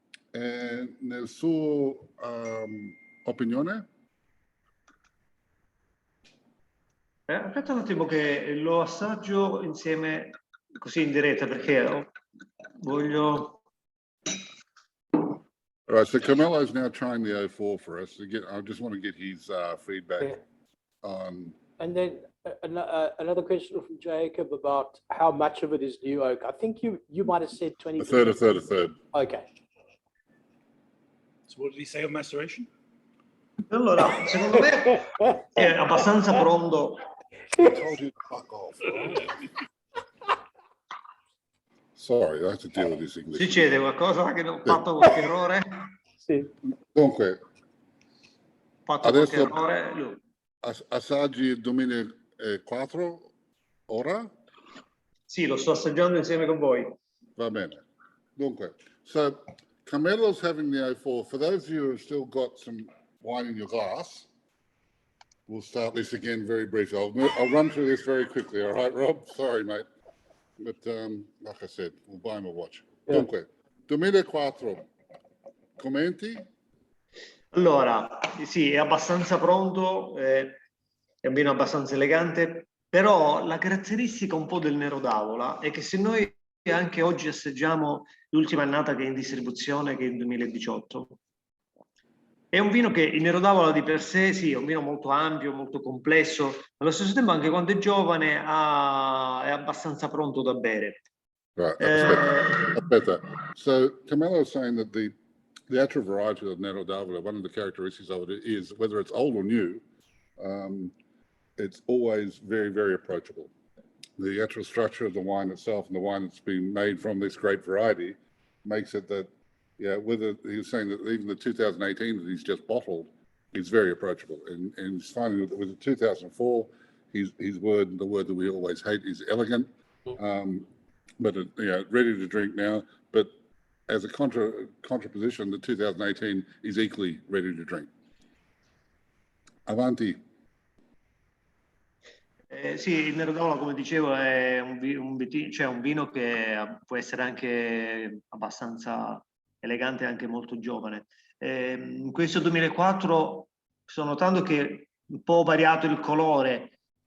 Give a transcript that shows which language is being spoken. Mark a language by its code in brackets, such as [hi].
[it] Nel suo opinione? Aspetta un attimo che lo assaggio insieme così in diretta perché voglio... [en] All right, so Carmelo is now trying the 04 for us. I just want to get his feedback on... And then another question from Jacob about how much of it is new oak. I think you might have said 20%. A third. Okay. So what did he say on maceration? [it] Allora, secondo me è abbastanza pronto. [en] I told you to fuck off. Right? Sorry, I have to deal with this English. [it] Succede qualcosa che ho fatto qualche errore? Sì. Dunque, adesso assaggi il 2004 ora? Sì, lo sto assaggiando insieme con voi. Va bene. Dunque, [en] so Carmelo's having the 04. For those of you who have still got some wine in your glass, we'll start this again very briefly. I'll run through this very quickly, all right, Rob? Sorry, mate. But like I said, we'll buy him a watch. Yeah. [it] Dunque, 2004, commenti? Allora, sì, è abbastanza pronto, è un vino abbastanza elegante, però la caratteristica un po' del Nero d'Avola è che se noi anche oggi assaggiamo l'ultima annata che è in distribuzione, che è il 2018, è un vino che il Nero d'Avola di per sé, sì, è un vino molto ampio, molto complesso, ma allo stesso tempo anche quando è giovane è abbastanza pronto da bere. [en] Right, [it] aspetta. [en] So Camillo is saying that the actual variety of Nero d'Avola, one of the characteristics of it is whether it's old or new, it's always very, very approachable. The actual structure of the wine itself and the wine that's been made from this grape variety makes it that, whether he's saying that even the 2018 that he's just bottled is very approachable. And he's finding that with the 2004, the word that we always hate is elegant, but ready to drink now. But as a contraposition, the 2018 is equally ready to drink. [it] Avanti. Sì, il Nero d'Avola, come dicevo, è un vino che può essere anche abbastanza elegante e anche molto giovane. In questo 2004 sto notando che è un po' variato il colore.